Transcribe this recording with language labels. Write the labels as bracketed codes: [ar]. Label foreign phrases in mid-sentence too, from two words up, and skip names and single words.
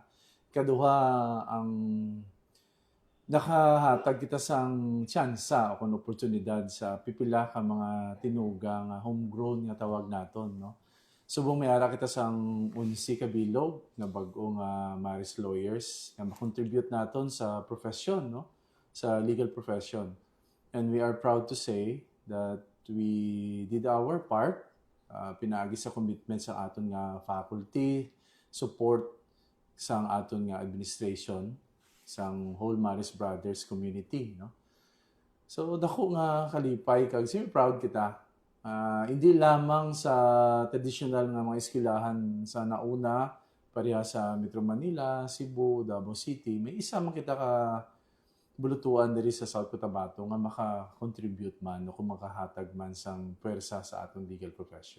[hil] Kaduha ang nakahatag kita sang tsansa o kung oportunidad sa pipila ka mga tinuga nga homegrown nga tawag naton no. Subong may ara kita sang 11 ka bilog nga bag-o nga Maris Lawyers nga ma-contribute naton sa profession no, sa [en] legal profession. And we are proud to say that we did our part, [hil] pinaagi sa commitment sa aton nga faculty, support sa aton nga administration, sang [en] whole Maris Brothers community, [hil] no? So, dako nga kalipay kag [en] super proud [hil] kita. Hindi lamang sa traditional nga mga eskwelahan sa nauna, pareha sa Metro Manila, Cebu, Davao City, may isa man kita ka bulutuan diri sa South Cotabato nga maka-contribute man o kung makahatag man sang pwersa sa atong [en] legal profession.